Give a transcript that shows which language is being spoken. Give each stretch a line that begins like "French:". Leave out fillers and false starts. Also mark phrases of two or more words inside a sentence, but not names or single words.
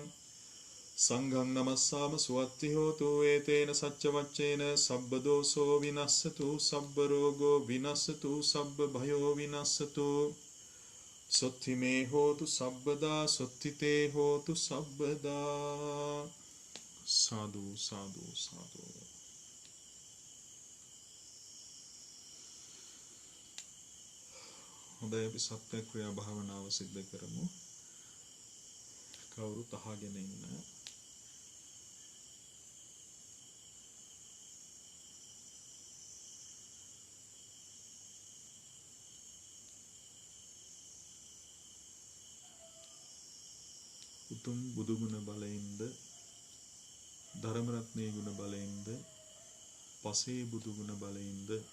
Pali: संघं नमस्साम सुवत्ति होतु एतेन सच्चवच्चेन सब्बदोषो विनश्यतु सब्बरोगो विनश्यतु सब्बभयो विनश्यतु सुत्थि मे होतु सब्बदा सुत्थि ते होतु सब्बदा साधु साधु साधु
Sinhala: හොඳයි අපි සත්‍යක්‍රියා භාවනාව සිද්ධ කරමු. කවුරුත් අහගෙන ඉන්න. උතුම් බුදුගුණ බලයෙන්ද ධර්ම රත්නයේ ගුණ බලයෙන්ද පසේ බුදුගුණ බලයෙන්ද